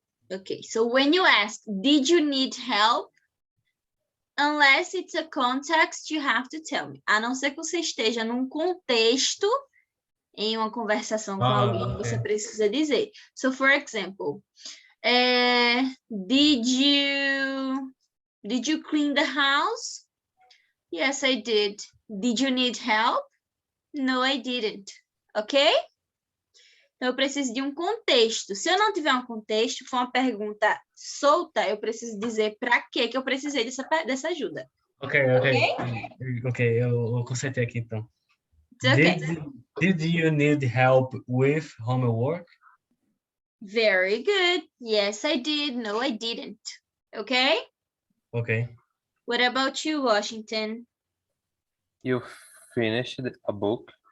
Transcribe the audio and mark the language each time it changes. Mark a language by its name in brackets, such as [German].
[English] Okay, so when you ask, did you need help? Unless it's a context, you have to tell me. [Portuguese] A não ser que você esteja num contexto, em uma conversação com alguém, [English] Okay. [Portuguese] você precisa dizer. [English] So, for example, did you clean the house? Yes, I did. Did you need help? No, I didn't. Ok? [Portuguese] Então, eu preciso de um contexto. Se eu não tiver um contexto, for uma pergunta solta, eu preciso dizer para que eu precisei dessa ajuda. Ok, eu consertei aqui então. [English] It's okay. Did you need help with homework? Very good. Yes, I did. No, I didn't. Okay? Ok. What about you, Washington? You finished a book?